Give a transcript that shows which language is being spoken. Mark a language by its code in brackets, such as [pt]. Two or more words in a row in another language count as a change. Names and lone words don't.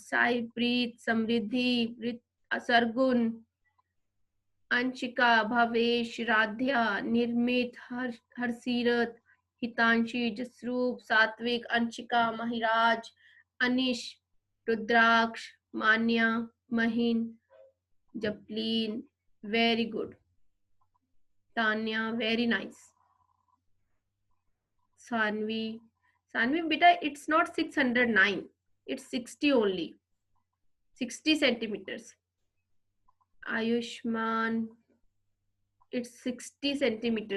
[en] Sahibpreet, Samriddhi, Sargun, Anshika, Bhavesh, Radhya, Nirmit, Harsirat, Hitanshi, Jasroop, Satvik, Anshika, Mahiraj, Anish, Rudraksh, Manya, Mahin, Japleen. Very good. Tanya, very nice. Sanvi, beta, it's not 609. It's 60 only. 60 centimeters. Ayushman, it's 60 centimeters.